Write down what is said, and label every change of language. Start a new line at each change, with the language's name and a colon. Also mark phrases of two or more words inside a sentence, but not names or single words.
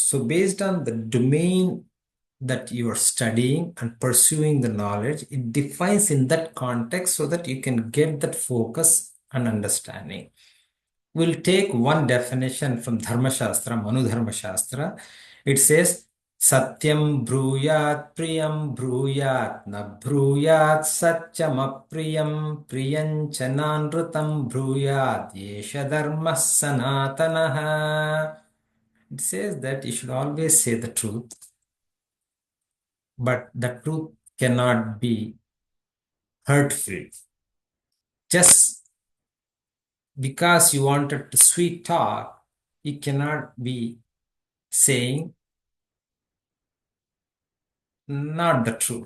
English: So based on the domain that you are studying and pursuing the knowledge, it defines in that context so that you can get that focus and understanding. We'll take one definition from Dharma Shastra, Manu Dharma Shastra. It says,
Sanskrit: satyaṃ brūyāt priyaṃ brūyāt na brūyāt satyamapriyam priyaṃ ca nānṛtaṃ brūyādeṣa dharmaḥ sanātanaḥ.
English: It says that you should always say the truth, but the truth cannot be hurtful. Just because you wanted to sweet talk, you cannot be saying not the truth.